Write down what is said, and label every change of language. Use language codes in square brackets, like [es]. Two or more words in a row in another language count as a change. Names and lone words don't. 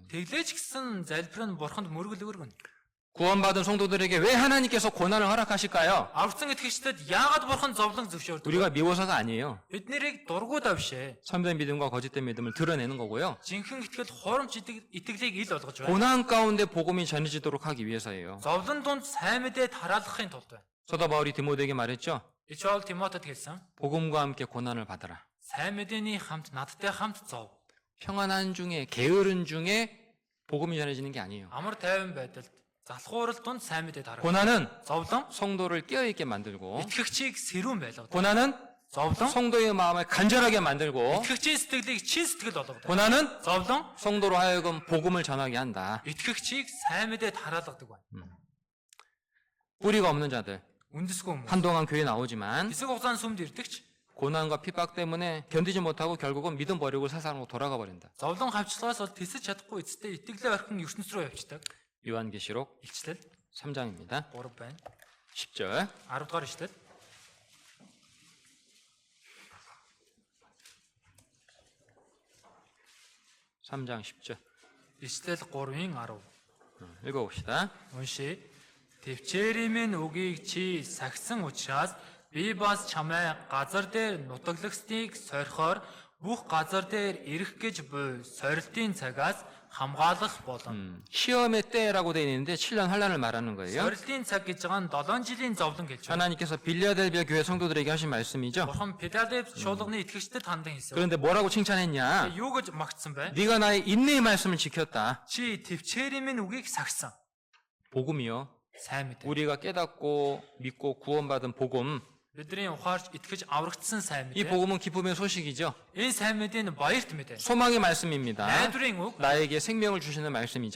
[mn] тэглэж гисэн залбир нь бурханд мөргөл өргөн. [ko] 구원받은 성도들에게 왜 하나님께서 고난을 허락하실까요? [mn] Аврагдсан итгэгчдэд яагаад бурхан зовлон зөвшөөрдөг? [ko] 우리가 미워서가 아니에요. [mn] Бид нэрийг дургуудаа бишээ. [ko] 참된 믿음과 거짓된 믿음을 드러내는 거고요. [mn] Жинхэнэ итгэл хурамч итгэлийг ил болгож байна. [ko] 고난 가운데 복음이 전해지도록 하기 위해서예요. [mn] Зовлон дунд сайн мэдээ тараалахын тулд байна. [ko] 사도 바울이 디모데에게 말했죠. [mn] Ичол Тимотед хэлсэн. [ko] 복음과 함께 고난을 받아라. [mn] Сайн мэдээний хамт надтай хамт зов. [ko] 평안한 중에 게으른 중에 복음이 전해지는 게 아니에요. [mn] Амар тайван байдалд залхуурал дунд сайн мэдээ тарах. [ko] 고난은 [mn] Зовлон [ko] 성도를 깨어있게 만들고 [mn] итгэгчийг сэрүүн байлгадаг. [ko] 고난은 [mn] Зовлон [ko] 성도의 마음을 간절하게 만들고 [mn] итгэгчийн сэтгэлийг чин сэтгэл болгодог. [ko] 고난은 [mn] Зовлон [ko] 성도로 하여금 복음을 전하게 한다. [mn] итгэгчийг сайн мэдээ тараалгадаг байна. [ko] 뿌리가 없는 자들 [mn] Үндэсгүй хүмүүс. [ko] 한동안 교회 나오지만 [mn] Хэсэг хугацаанд сүмд ирдэгч [ko] 고난과 핍박 때문에 견디지 못하고 결국은 믿음 버리고 세상으로 돌아가 버린다. [mn] зовлон хавчлагаас бол тэсэж чадахгүй эцэстээ итгэлээ орхин ертөнц рүү явчихдаг. [ko] 요한계시록 [mn] Илчлэл [ko] 3장입니다. [mn] 3 байна. [ko] 10절 [mn] 10 дугаар ишлэл. [ko] 삼장 10절 [mn] Ишлэл 3-ын 10. [ko] 읽어봅시다. [mn] Уншия. Төвчээрийн минь үгийг чи сахисан учраас би бас чамайг газар дээр нутаглагсныг сорихоор бүх газар дээр ирэх гэж буй сорилтын цагаас хамгаалах болно. [ko] 시험의 때라고 되어 있는데 7년 환란을 말하는 거예요. [mn] Сорилтын цаг гэж байгаа нь 7 жилийн зовлон гэж байна. [ko] 하나님께서 빌라델비아 교회 성도들에게 하신 말씀이죠. [mn] Бурхан Филадельф чуулганы итгэгчдэд хандан хэлсэн. [ko] 그런데 뭐라고 칭찬했냐? [mn] Юу гэж магтсан бэ? [ko] 네가 나의 인내의 말씀을 지켰다. [mn] Чи төвчээрийн минь үгийг сахисан. [ko] 복음이요. [mn] Сайн мэдээ. [ko] 우리가 깨닫고 믿고 구원받은 복음. [mn] Бидний ухаарч итгэж аврагдсан сайн 이 мэдээ. [ko] 복음은 기쁨의 소식이죠. [mn] Энэ сайн мэдээ нь баярт мэдээ. [ko] 소망의 말씀입니다. [mn] Найдварын үг. [ko] 나에게 생명을 주시는 말씀이죠.